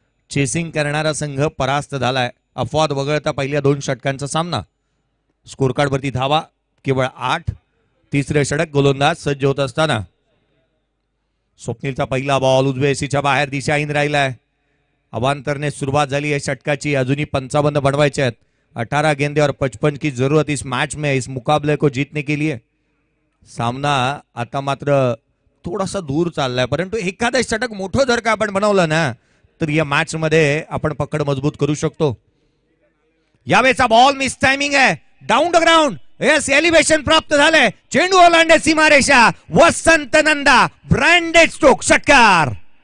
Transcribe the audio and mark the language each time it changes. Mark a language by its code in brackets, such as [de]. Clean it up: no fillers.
[mr] Chasing करणारा संघ परास्त झालाय. अपवाद वगळता पहिल्या 2 षटकांचा सामना. स्कोर कार्ड वरती धावा केवळ 8. तिसरे षटक गोलंदाज सज्ज होत असताना स्वप्नीलचा पहिला बॉल उजव्या एसीच्या बाहेर दिशाहीन राहिलाय. अवांतरने सुरुवात झाली या षटकाची. अजूनही 55 बनवायचे आहेत. [hi] 18 गेंदे और 55 की जरूरत इस मैच में, इस मुकाबले को जीतने के लिए. [mr] सामना आता मात्र थोडासा दूर चाललाय, परंतु एखादं षटक मोठं जर का आपण बनवलं ना तर या मॅच मध्ये आपण पकड मजबूत करू शकतो. यावेळेचा बॉल मिस टायमिंग आहे. Down the ground. Yes, elevation प्राप्त झालंय. चेंडू ओलांडे सीमारेषा. वसंत नंदा ब्रँडेड स्ट्रोक षटकार.